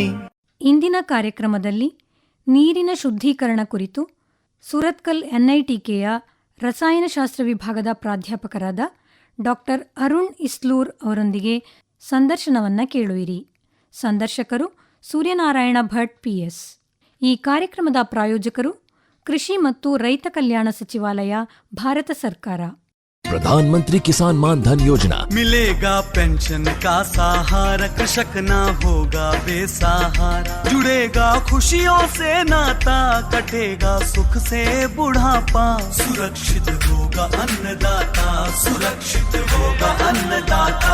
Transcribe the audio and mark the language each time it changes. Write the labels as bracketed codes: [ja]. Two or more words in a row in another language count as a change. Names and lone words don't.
[kn] ಇಂದಿನ ಕಾರ್ಯಕ್ರಮದಲ್ಲಿ ನೀರಿನ ಶುದ್ಧೀಕರಣ ಕುರಿತು ಸುರತ್ಕಲ್ ಎನ್ಐಟಿಕೆಯ ರಸಾಯನಶಾಸ್ತ್ರ ವಿಭಾಗದ ಪ್ರಾಧ್ಯಾಪಕರಾದ ಡಾಕ್ಟರ್ ಅರುಣ್ ಇಸ್ಲೂರ್ ಅವರೊಂದಿಗೆ ಸಂದರ್ಶನವನ್ನು ಕೇಳುವಿರಿ. ಸಂದರ್ಶಕರು ಸೂರ್ಯನಾರಾಯಣ ಭಟ್ ಪಿಎಸ್. ಈ ಕಾರ್ಯಕ್ರಮದ ಪ್ರಾಯೋಜಕರು ಕೃಷಿ ಮತ್ತು ರೈತ ಕಲ್ಯಾಣ ಸಚಿವಾಲಯ, ಭಾರತ ಸರ್ಕಾರ. [hi] प्रधानमंत्री किसान मान धन योजना। मिलेगा पेंशन का सहारा, कृषक ना होगा बेसहारा, जुड़ेगा खुशियों से नाता, कटेगा सुख से बुढ़ापा, सुरक्षित होगा अन्नदाता, सुरक्षित होगा अन्नदाता।